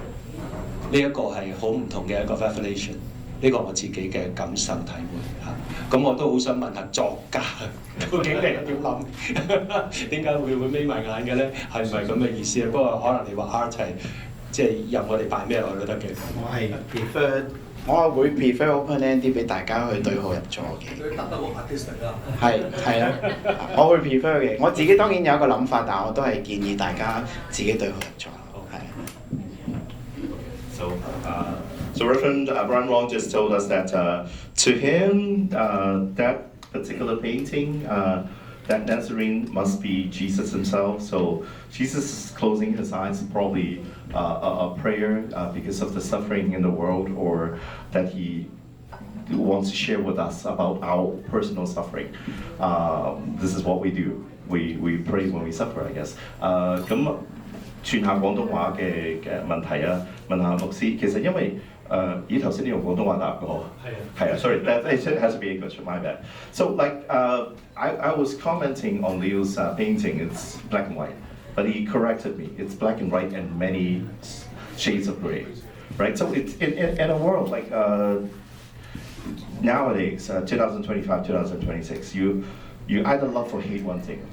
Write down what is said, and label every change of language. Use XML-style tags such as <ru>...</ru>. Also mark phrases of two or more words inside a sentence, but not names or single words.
<yue>呢一個係好唔同嘅一個 revelation， 呢個我自己嘅感受體會嚇。咁我都好想問下作家，究竟你點諗？點解會眯埋眼嘅咧？係唔係咁嘅意思啊？不過可能你話 art 係即係任我哋擺咩落去都得嘅。我係 prefer， 我會</yue> <en>prefer open end</en> <yue>啲俾大家去對號入座嘅。佢特登好 artistic 啦。係啦，我會 prefer 嘅。我自己當然有一個諗法，但我都係建議大家自己對號入座。係。</yue> <en>So Reverend Brian Wong just told us that to him, that particular painting, that Nazarene must be Jesus himself. So Jesus is closing his eyes, probably a prayer because of the suffering in the world, or that he wants to share with us about our personal suffering. This is what we do. We pray when we suffer, I guess.</en> <yue>咁轉下廣東話嘅問題啊，問下牧師，其實因為咦頭先你用廣東話答過，係啊 ，</yue> <en>sorry, that it has to be English, my bad. So like I was commenting on Leo's painting, it's black and white, but he corrected me, it's black and white and many shades of gray, right? So it's in a world like nowadays, 2025, 2026, you either love or hate one thing.</en>